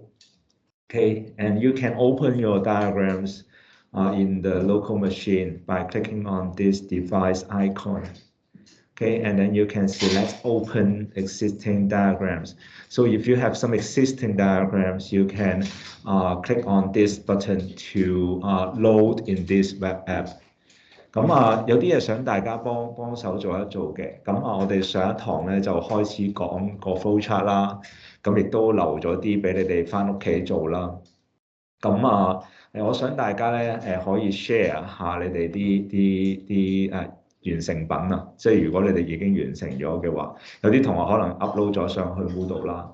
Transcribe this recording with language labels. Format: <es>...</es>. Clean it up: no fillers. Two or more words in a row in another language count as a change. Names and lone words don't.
<en>Okay, and you can open your diagrams in the local machine by clicking on this device icon. Okay, and then you can select open existing diagrams. So if you have some existing diagrams, you can click on this button to load in this web app.</en> <yue>咁有啲嘢想大家幫手做一做嘅。咁我哋上一堂咧就開始講個 flowchart 啦，咁亦都留咗啲俾你哋返屋企做啦。咁我想大家咧可以 share 下你哋啲完成品啊，即係如果你哋已經完成咗嘅話，有啲同學可能 upload 咗上去 Moodle 啦。</yue>